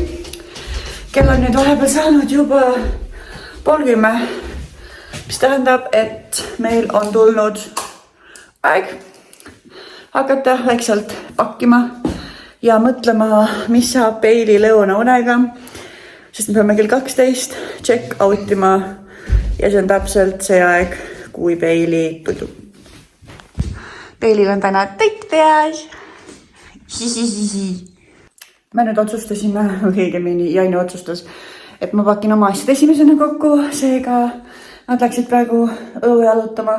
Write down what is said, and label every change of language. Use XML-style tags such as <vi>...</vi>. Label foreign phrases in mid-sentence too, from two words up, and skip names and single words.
<et>Kell on nüüd vahepeal saanud juba 9:30, mis tähendab, et meil on tulnud aeg hakata väikselt pakkima ja mõtlema, mis saab Peili lõunaunega, sest me peame kell 12 check-out ima ja see on täpselt see aeg, kui Peili tudub. Peilil on täna tõtt peas. Me nüüd otsustasime, õigemini Jainu otsustas, et ma pakin oma asjad esimesena kokku, seega nad läksid praegu õue jalutama.</et>